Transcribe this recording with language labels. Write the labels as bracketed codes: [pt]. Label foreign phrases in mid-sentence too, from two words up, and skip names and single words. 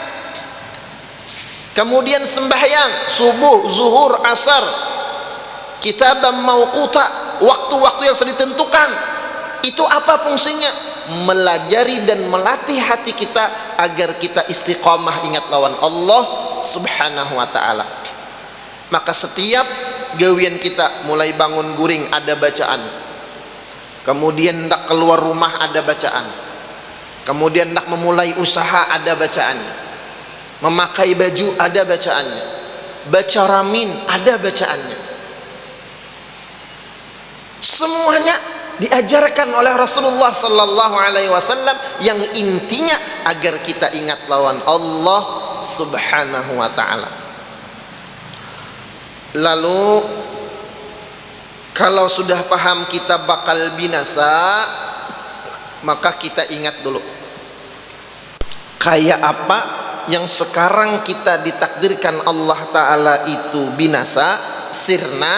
[id] Kemudian sembahyang subuh, zuhur, asar, [ar] كتابا موقوتا, [id] waktu-waktu yang sudah ditentukan. Itu apa fungsinya? Melajari dan melatih hati kita agar kita istiqamah ingat lawan Allah [ar] سبحانه وتعالى. [bjn] Maka setiap gawian kita, mulai bangun guring ada bacaan, kemudian hendak keluar rumah ada bacaan, kemudian hendak memulai usaha ada bacaannya, memakai baju ada bacaannya, baca ramin ada bacaannya. [id] Semuanya diajarkan oleh Rasulullah [ar] صلى الله عليه وسلم, [id] yang intinya agar kita ingat lawan Allah [ar] سبحانه وتعالى. [id] Lalu kalau sudah paham kita bakal binasa, maka kita ingat dulu kayak apa yang sekarang kita ditakdirkan Allah ta'ala itu binasa, sirna.